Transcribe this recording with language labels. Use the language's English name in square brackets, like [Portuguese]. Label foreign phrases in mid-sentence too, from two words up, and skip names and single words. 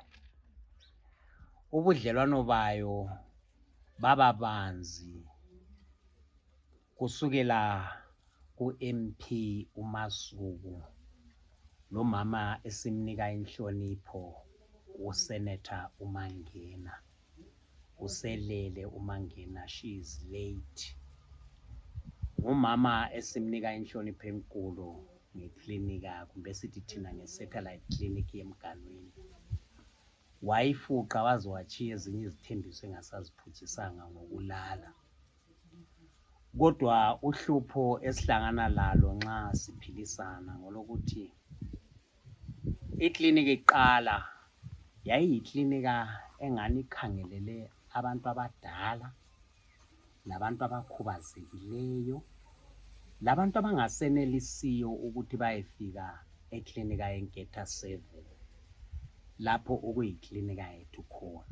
[North Ndebele] Ubudlelwano bayo baba banzi kusukela ku-MP uMasuku nomama esimnika inhlonipho uSenator uMangena. Uselele uMangena, [English] she is late. [North Ndebele] Umama esimnika inhlonipho enkulu ngeklinika kumbe sithi thina nge- [English] satellite clinic [North Ndebele] yeMganwini. Wayifuqa waze wachiya ezinye izithembiso engasaziphutshisanga ngokulala. Kodwa uhlupho esihlangana lalo nxa siphilisana ngolokuthi iklinika iqala yayiyiklinika engani ikhangelele abantu abadala, labantu abakhubazekileyo, labantu abangasenelisiyo ukuthi bayefika eklinika yeNketha 7 lapho okuyiklinika yethu khona.